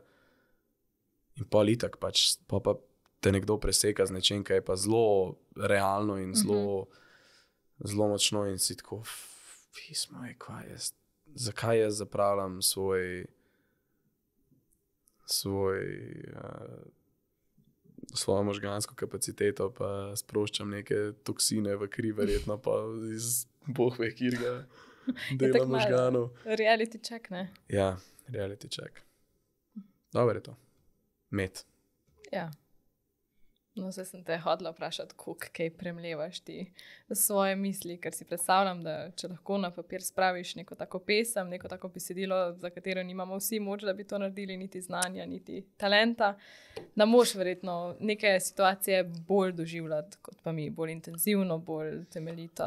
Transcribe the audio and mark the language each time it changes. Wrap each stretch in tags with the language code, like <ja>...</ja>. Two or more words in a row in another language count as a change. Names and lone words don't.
<sl>In pol itak pač, pa te nekdo preseka z nečem, kaj je pa zelo realno in zelo močno in si tako, pismo je, zakaj jaz zapravljam svojo možgansko kapaciteto, pa sproščam neke toksine v kri, verjetno pa iz boh ve kirga dela možganov.</sl> <en>Reality check, ne? Ja, reality check.</en> <sl>Dobro je to. Med. Ja. No, zdaj sem te hodila vprašati, koliko kaj premlevaš ti svoje misli, ker si predstavljam, da če lahko na papir spraviš neko tako pesem, neko tako besedilo, za katero nimamo vsi moč, da bi to naredili, niti znanja, niti talenta, da moš verjetno neke situacije bolj doživljati, kot pa mi, bolj intenzivno, bolj temeljito.</sl>